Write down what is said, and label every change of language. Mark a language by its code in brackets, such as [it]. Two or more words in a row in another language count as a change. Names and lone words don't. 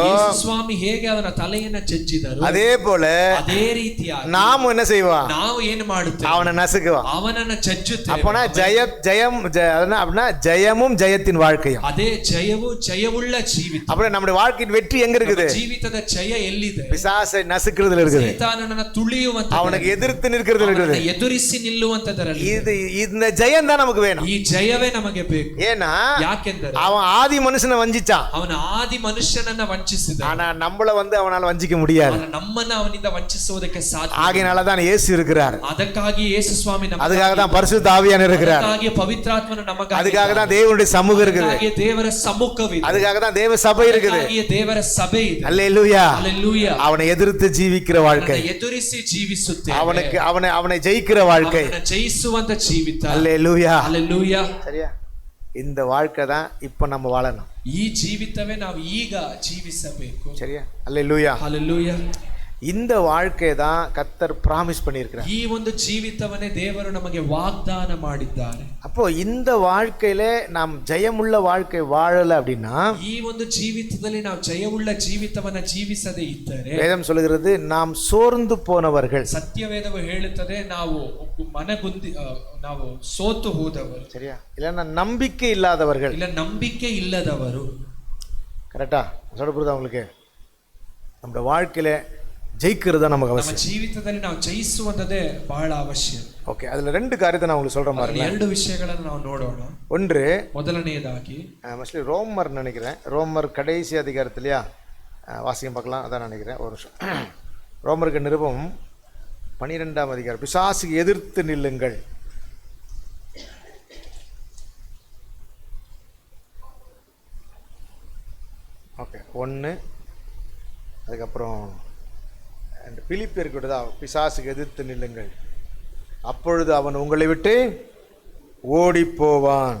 [kn] ಯೇಸು ಸ್ವಾಮಿ ಹೇಗೆ ಅವನ ತಲೆಯನ್ನು ಜಜ್ಜಿದರು, [ta] அதே போல [kn] ಅದೇ ರೀತಿಯಾಗಿ [ta] நாம் என்ன செய்வோம்? [kn] ನಾವು ಏನು ಮಾಡುತ್ತೇವೆ? [ta] அவனை நசுக்குவோம். [kn] ಅವನನ್ನು ಜಜ್ಜುತ್ತೇವೆ. [ta] அப்பனா ஜெயம் அப்படின்னா ஜெயமும் ஜெயத்தின் வாழ்க்கையும். [kn] ಅದೇ ಜಯವು ಜಯವುಳ್ಳ ಜೀವಿತ. [ta] அப்ப நம்முடைய வாழ்க்கையின் வெற்றி எங்க இருக்குது? [kn] ಜೀವಿತದ ಜಯ ಎಲ್ಲಿದೆ? [ta] பிசாசை நசுக்குறதுல இருக்குது. [kn] ಸೈತಾನನನ್ನು ತುಳಿಯುವಂತ, [ta] அவனுக்கு எதிர்த்து நிற்கிறதுல இருக்குது. [kn] ಎದುರಿಸಿ ನಿಲ್ಲುವಂತದರಲ್ಲಿ. [ta] இந்த ஜெயம் தான் நமக்கு வேணும். [kn] ಈ ಜಯವೇ ನಮಗೆ ಬೇಕು. [ta] ஏன்னா [kn] ಯಾಕೆಂದರೆ [ta] அவன் ஆதி மனுஷனை வஞ்சிச்சான். [kn] ಅವನ ಆದಿ ಮನುಷ್ಯನನ್ನ ವಂಚಿಸಿದ. [ta] ஆனா நம்மள அவனால வஞ்சிக்க முடியாது. [kn] ನಮ್ಮನ್ನ ಅವನಿಂದ ವಂಚಿಸುವುದಕ್ಕೆ ಸಾಧ್ಯ. [ta] ஆகையால தான் இயேசு இருக்கிறார். [kn] ಅದಕ್ಕಾಗಿ ಯೇಸು ಸ್ವಾಮಿ ನಮಗೆ, [ta] அதுக்காக தான் பரிசுத்த ஆவியானவர் இருக்கிறார். [kn] ಅದಕ್ಕಾಗಿ ಪವಿತ್ರಾತ್ಮನು ನಮಗಾಗಿ, [ta] அதுக்காக தான் தேவனுடைய சமூகம் இருக்குது. [kn] ಅದಕ್ಕಾಗಿ ದೇವರ ಸಮ್ಮುಖವಿದೆ. [ta] அதுக்காக தான் தேவ சபை இருக்குது. [kn] ಅದಕ್ಕಾಗಿ ದೇವರ ಸಭೆ ಇದೆ. [ta] அல்லேலூயா. அல்லேலூயா. அவனை எதிர்த்து ஜீவிக்கிற வாழ்க்கை, [kn] ಎದುರಿಸಿ ಜೀವಿಸುತ್ತೇವೆ. [ta] அவனை ஜெயிக்கிற வாழ்க்கை, [kn] ಅವನನ್ನು ಜಯಿಸುವಂತ ಜೀವಿತ. [ta] அல்லேலூயா. அல்லேலூயா. சரியா? இந்த வாழ்க்கை தான் இப்ப நம்ம வாழணும். [kn] ಈ ಜೀವಿತವೇ ನಾವು ಈಗ ಜೀವಿಸಬೇಕು. [ta] சரியா? அல்லேலூயா. அல்லேலூயா. இந்த வாழ்க்கை தான் கர்த்தர் பிராமிஸ் பண்ணியிருக்கிறார். [kn] ಈ ಒಂದು ಜೀವಿತವನ್ನೇ ದೇವರು ನಮಗೆ ವಾಗ್ದಾನ ಮಾಡಿದ್ದಾರೆ. [ta] அப்போ இந்த வாழ்க்கையில நாம் ஜெயமுள்ள வாழ்க்கை வாழல அப்படின்னா, [kn] ಈ ಒಂದು ಜೀವಿತದಲ್ಲಿ ನಾವು ಜಯವುಳ್ಳ ಜೀವಿತವನ್ನ ಜೀವಿಸದೇ ಇದ್ದರೆ, [ta] வேதம் சொல்கிறது நாம் சோர்ந்து போனவர்கள். [kn] ಸತ್ಯವೇದವು ಹೇಳುತ್ತದೆ ನಾವು ಮನಗುಂದಿ, ನಾವು ಸೋತು ಹೋದವರು. [ta] சரியா? இல்லைன்னா நம்பிக்கை இல்லாதவர்கள். [kn] ಇಲ್ಲ ನಂಬಿಕೆ ಇಲ್ಲದವರು. [ta] கரெக்டா சொல்ல புரியுதா உங்களுக்கு? நம்ம வாழ்க்கையில ஜெயிக்கிறது தான் நமக்கு [kn] ನಮ್ಮ [ta] அவசியம். [kn] ಜೀವಿತದಲ್ಲಿ ನಾವು ಜಯಿಸುವಂತದೇ ಬಹಳ ಅವಶ್ಯ. [ta] ஓகே, அதுல ரெண்டு காரியத்தை நான் உங்களுக்கு சொல்ற மாதிரி. [kn] ಎರಡು ವಿಷಯಗಳನ್ನು ನಾವು ನೋಡೋಣ. [ta] ஒன்று, [kn] ಮೊದಲನೆಯದಾಗಿ [ta] மோஸ்ட்லி ரோமர் நினைக்கிறேன், ரோமர் கடைசி அதிகாரத்திலையா வாசியம் பார்க்கலாம், அதான் நினைக்கிறேன். ஒரு நிமிஷம். ரோமருக்கு நிருபம் 12 அதிகாரம். பிசாசுக்கு எதிர்த்து நில்லுங்கள். ஓகே, 1, அதுக்கப்புறம் பிலிப்பியருக்கு தான் பிசாசுக்கு எதிர்த்து நில்லுங்கள், அப்பொழுது அவன் உங்களை விட்டு ஓடி போவான்.